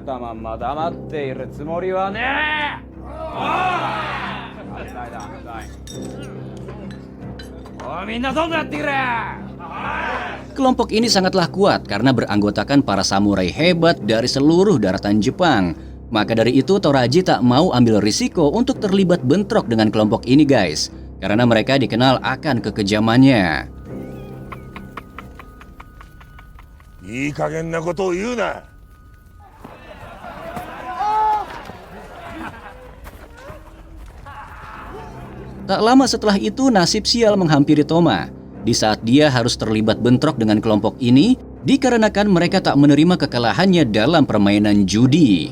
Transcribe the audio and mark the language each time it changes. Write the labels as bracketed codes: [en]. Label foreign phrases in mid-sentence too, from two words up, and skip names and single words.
[id] Kelompok ini sangatlah kuat karena beranggotakan para samurai hebat dari seluruh daratan Jepang. Maka dari itu Toraji tak mau ambil risiko untuk terlibat bentrok dengan kelompok ini guys, karena mereka dikenal akan kekejamannya. [ja] いい加減なことを言うな。 [id] Tak lama setelah itu nasib sial menghampiri Toma. Di saat dia harus terlibat bentrok dengan kelompok ini, dikarenakan mereka tak menerima kekalahannya dalam permainan judi.